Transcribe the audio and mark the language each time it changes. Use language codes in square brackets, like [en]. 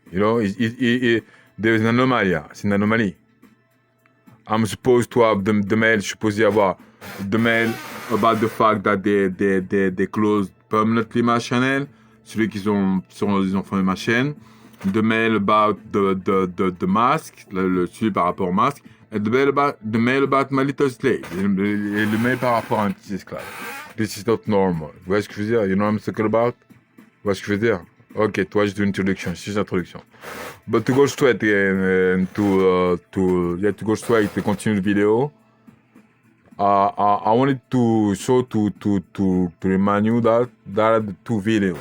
[en] You know, there is an anomaly. [fr] C'est une anomalie. [en] I'm supposed to have the mail. [fr] Je suis supposé avoir [en] the mail about the fact that they closed permanently my channel. [fr] Celui qu'ils ont fermé ma chaîne. [en] The mail about the mask. [fr] Celui par rapport au masque. [en] And the mail about my little slave. [fr] Et le mail par rapport à un petit esclave. [en] This is not normal. [fr] Vous voyez ce que je veux dire? [en] You know what I'm talking about? [fr] Vous voyez ce que je veux dire? Ok, toi, j'ai une introduction, c'est une introduction. [en] But to go straight and to go straight to continue the video. I wanted to show to remind you that there are the two videos.